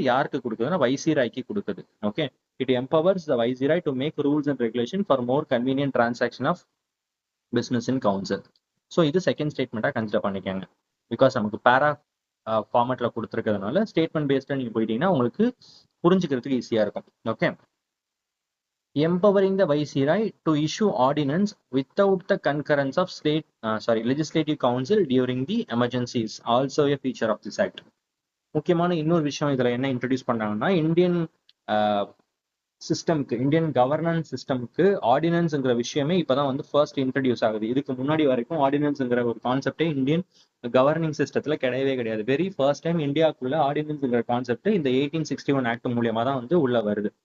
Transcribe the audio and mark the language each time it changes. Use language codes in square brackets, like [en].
[ta] யாருக்கு கொடுக்குதுன்னா வைசிராய்க்கு கொடுக்குது. [en] Okay, it empowers the viceroy to make rules and regulation for more convenient transaction of business in council. [ta] So இது second ஸ்டேட்மெண்ட்டா consider பண்ணிக்கோங்க. Because நமக்கு பேரா ஃபார்மேட்ல கொடுத்துருக்கிறதுனால statement பேஸ்டா நீங்க போயிட்டீங்கன்னா உங்களுக்கு புரிஞ்சுக்கிறதுக்கு ஈஸியா இருக்கும். [en] Okay, empowering the viceroy to issue ordinance without the concurrence of legislative council during the emergency is also a feature of this act. [ta] முக்கியமான இன்னொரு விஷயம் இதுல என்ன இன்ட்ரடியூஸ் பண்ணாங்கன்னா, இந்தியன் சிஸ்டம்க்கு, இந்தியன் கவர்னன்ஸ் சிஸ்டம்க்கு ஆர்டினன்ஸ்ங்கிற விஷயமே இப்பதான் வந்து ஃபர்ஸ்ட் இன்ட்ரடியூஸ் ஆகுது. இதுக்கு முன்னாடி வரைக்கும் ஆர்டினன்ஸ்ங்கிற ஒரு கான்செப்டே இந்தியன் கவர்னிங் சிஸ்டத்துல கிடையவே கிடையாது. வெரி ஃபர்ஸ்ட் டைம் இந்தியாவுக்குள்ள ஆர்டினன்ஸ்ங்கிற கான்செப்ட் இந்த 1861 ஆக்ட் மூலியமா தான் வந்து உள்ள வருது.